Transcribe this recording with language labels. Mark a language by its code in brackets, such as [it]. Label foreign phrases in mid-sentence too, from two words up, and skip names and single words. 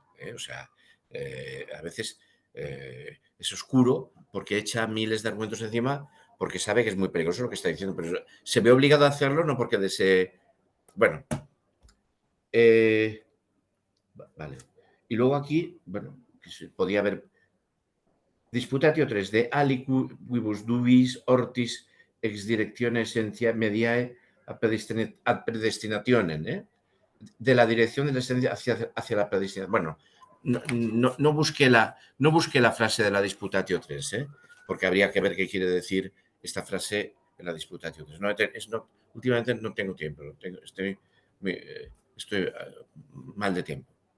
[es] O sea, a veces es oscuro porque echa miles de argumentos encima porque sabe que es muy peligroso lo que está diciendo, pero se ve obligado a hacerlo no porque desee. Bueno, vale. Y luego aquí, bueno, podía haber [la] Disputatio 3 de aliquibus dubis ortis ex directione essentia mediae ad predestinationem, [es] de la dirección de la esencia hacia la predestinación. Bueno, no busqué la frase de la Disputatio 3, porque habría que ver qué quiere decir esta frase en la Disputatio 3. Últimamente no tengo tiempo, estoy mal de tiempo.